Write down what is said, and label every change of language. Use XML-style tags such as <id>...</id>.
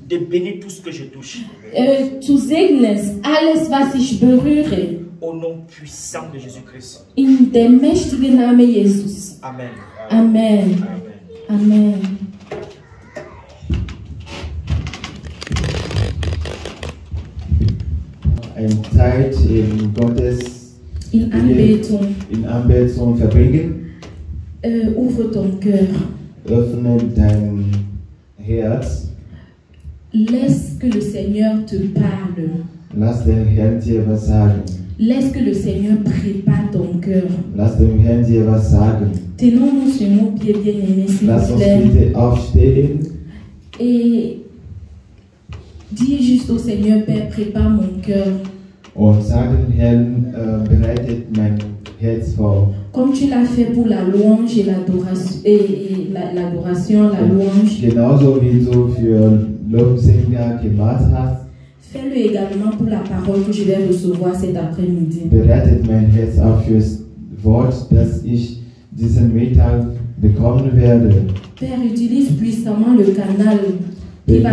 <fr>de bénir tout ce que je touche.</fr> <de>zu segnen alles, was ich berühre.</de> <fr>Au nom puissant de Jésus-Christ.</fr> <de>In dem mächtigen Namen Jesus. Amen. Amen. Amen. Amen. Eine Zeit in In Anbetung. in Anbetung verbringen.</de> <fr>Ouvre ton cœur.</fr> <de>Öffne dein Herz.</de> <fr>Laisse que le Seigneur te parle.</fr> <de>Lass den Herrn dir was sagen.</de> <fr>Laisse que le Seigneur prépare ton cœur.</fr> <de>Lass dem Herrn dir was sagen.</de> <fr>Tenons-nous sur nos pieds bien-aimés, s'il</fr> <de>Lass</de> <fr>vous</fr> <de>uns</de> <fr>plaît.</fr> <de>bitte aufstehen</de> <fr>Et dis juste au Seigneur, Père, prépare mon cœur.</fr> <de>und sag dem Herrn, bereitet mein Herz vor.</de> <fr>Comme tu l'as fait pour la louange et l'adoration, l'adoration, la louange,</fr> <de>Genauso wie du für Lobsänger gemacht hast,</de> <fr>fais-le également pour la parole que je vais recevoir cet après-midi.</fr> <de>bereitet mein Herz auch fürs Wort, das ich diesen Mittag bekommen werde.</de> <fr>Père, utilise puissamment le canal qui va</fr>